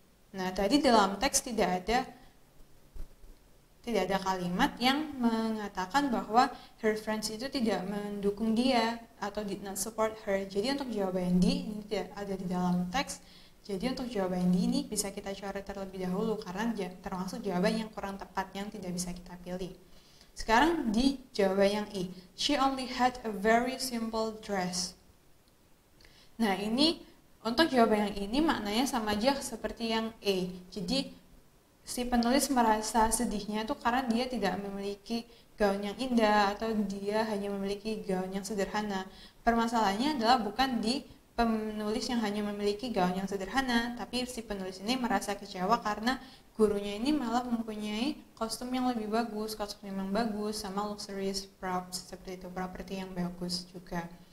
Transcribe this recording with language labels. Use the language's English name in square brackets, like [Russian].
[Indonesian] Nah, tadi dalam teks tidak ada kalimat yang mengatakan bahwa [English] her friends [Indonesian] itu tidak mendukung dia atau [English] did not support her. [Indonesian] Jadi untuk jawaban D ini tidak ada di dalam teks. Jadi untuk jawaban D ini bisa kita coret terlebih dahulu karena termasuk jawaban yang kurang tepat yang tidak bisa kita pilih. Sekarang di jawaban yang E. [English] She only had a very simple dress. [Indonesian] Nah ini untuk jawaban yang ini maknanya sama aja seperti yang E. Jadi si penulis merasa sedihnya tuh karena dia tidak memiliki gaun yang indah atau dia hanya memiliki gaun yang sederhana. Permasalahannya adalah bukan di penulis yang hanya memiliki gaun yang sederhana, tapi si penulis ini merasa kecewa karena gurunya ini malah mempunyai kostum yang lebih bagus, kostum yang bagus, sama [English] luxurious props, [Indonesian] seperti itu, properti yang bagus juga.